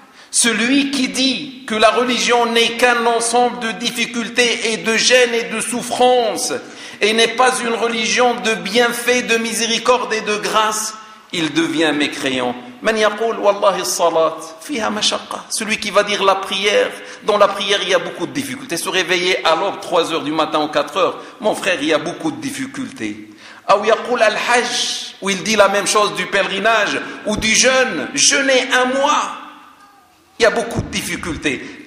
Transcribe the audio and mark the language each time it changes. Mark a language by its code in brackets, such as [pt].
[fr] Celui qui dit que la religion n'est qu'un ensemble de difficultés et de gênes et de souffrances et n'est pas une religion de bienfaits, de miséricorde et de grâce, il devient mécréant. [ar] من يقول والله الصلاة فيها مشقة. [fr] Celui qui va dire la prière, dans la prière il y a beaucoup de difficultés. Se réveiller à l'aube 3h du matin ou 4h, mon frère, il y a beaucoup de difficultés. [ar] أو يقول الحج, [fr] où il dit la même chose du pèlerinage ou du jeûne, jeûner un mois, il y a beaucoup de difficultés.